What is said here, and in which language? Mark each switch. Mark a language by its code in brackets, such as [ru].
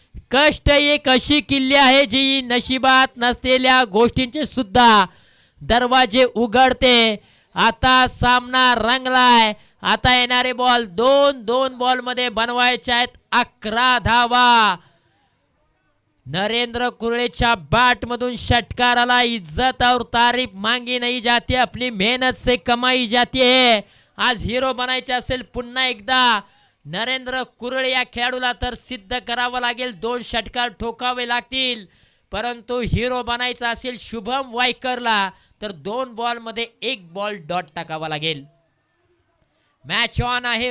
[mr] कष्ट एक अशी किल्ली आहे जी नशिबात नसलेल्या गोष्टींचे सुद्धा दरवाजे उघडते. आता सामना रंगलाय. आता येणारे बॉल 2 बॉल मध्ये बनवायचे आहेत 11 धावा. नरेंद्र कुरळेच्या बॅट मधून षटकाराला [hi] इज्जत और तारीफ मांगी नहीं जाती, अपनी मेहनत से कमाई जाती है. [mr] आज हिरो बनायचे असेल पुन्हा एकदा नरेंद्र कुरळे या खेळाडूला तर सिद्ध करावं लागेल. 2 षटकार ठोकावे लागतील. परंतु हिरो बनायचा असेल शुभम वायकरला तर 2 बॉल मध्ये 1 बॉल डॉट टाकावा लागेल. मॅच ऑन आहे.